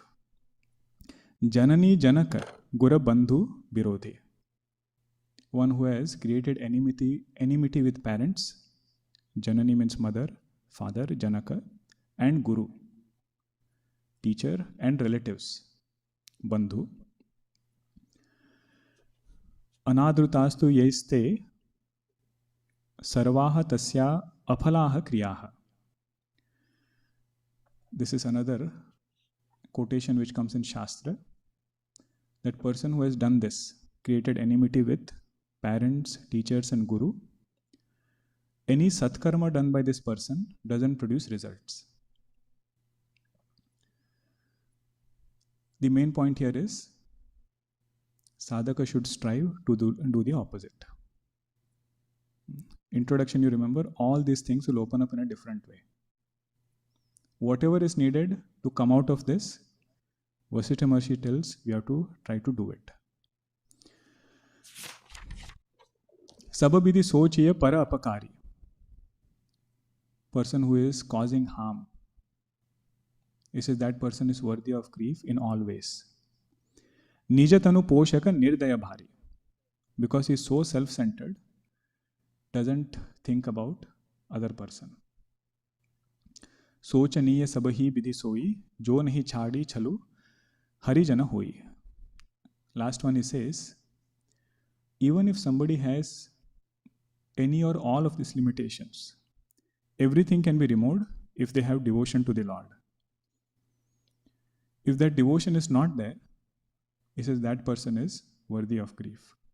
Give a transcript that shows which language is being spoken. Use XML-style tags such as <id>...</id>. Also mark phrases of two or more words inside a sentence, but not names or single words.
<awa>जननी जनक गुरु बंधु बिरोधी.</awa> <en>One who has created enmity with parents. Janani means mother, father, Janaka, and Guru, teacher, and relatives. Bandhu.</en> <sa>अनादृतास्तु यैस्ते सर्वाः तस्य अफलाः क्रियाः.</sa> <en>This is another quotation which comes in Shastra. That person who has done this, created enmity with parents, teachers, and Guru, any satkarma done by this person doesn't produce results. The main point here is sadhaka should strive to do the opposite. Introduction, you remember, all these things will open up in a different way. Whatever is needed to come out of this, Vasishtha Maharshi tells we have to try to do it.</en> <awa>सब बिधि सोचिअ पर अपकारी.</awa> <en>Person who is causing harm. He says that person is worthy of grief in all ways.</en> <awa>निज तनु पोषक निरदय भारी.</awa> <en>Because he is so self-centered, doesn't think about other person.</en> <awa>सोचनीय सबहि बिधि सोई, जो नहि छाड़ि छलु, हरिजन होई.</awa> <en>Last one he says, even if somebody has any or all of these limitations, everything can be removed if they have devotion to the Lord. If that devotion is not there, he says that person is worthy of grief.</en>